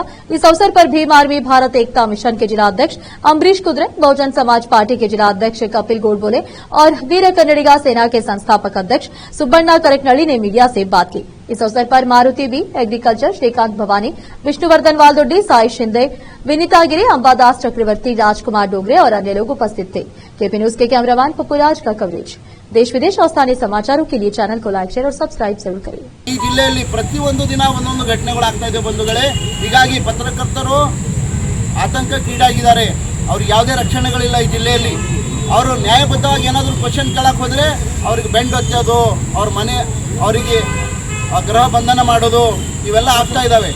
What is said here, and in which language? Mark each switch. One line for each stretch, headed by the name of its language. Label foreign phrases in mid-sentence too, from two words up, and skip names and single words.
Hindi: इस अवसर पर भीम आर्मी भारत एकता मिशन के जिला अध्यक्ष अम्बरीश कुद्रे, बहुजन समाज पार्टी के जिला अध्यक्ष कपिल गोडबोले और वीर कन्नडिगा सेना के संस्थापक अध्यक्ष सुब्बण्णा करकनळी ने मीडिया से बात की। इस अवसर पर मारुति बी, एग्रीकल्चर, श्रीकांत भवानी, विष्णुवर्धन वालदोड्डी, साई शिंदे, विनीता गिरी, अंबादास चक्रवर्ती, राजकुमार डोगरे और अन्य लोग उपस्थित थे। केपी न्यूज के कैमरामैन पप्पूराज का कवरेज। देश विदेश और स्थानीय समाचारों के लिए चैनल को लाइक, शेयर और सब्सक्राइब जरूर करें।
Kannada: ಈ ಜಿಲ್ಲೆಯಲ್ಲಿ ಪ್ರತಿಯೊಂದು ದಿನ ಒಂದೊಂದು ಘಟನೆಗಳಾಗ್ತಾ ಇದೆ ಬಂಧುಗಳೇ। ಹೀಗಾಗಿ ಪತ್ರಕರ್ತರು ಆತಂಕಕ್ಕೀಡಾಗಿದ್ದಾರೆ। ಅವರಿಗೆ ಯಾವುದೇ ರಕ್ಷಣೆಗಳಿಲ್ಲ ಈ ಜಿಲ್ಲೆಯಲ್ಲಿ। ಅವರು ನ್ಯಾಯಬದ್ಧವಾಗಿ ಏನಾದರೂ ಕ್ವೆಶ್ಚನ್ ಕೇಳಕ್ಕೆ ಹೋದರೆ ಅವರಿಗೆ ಬೆಂಡ್ ಹಚ್ಚೋದು, ಅವ್ರ ಮನೆ ಅವರಿಗೆ ಗೃಹ ಬಂಧನ ಮಾಡೋದು ಇವೆಲ್ಲ ಆಗ್ತಾ ಇದ್ದಾವೆ।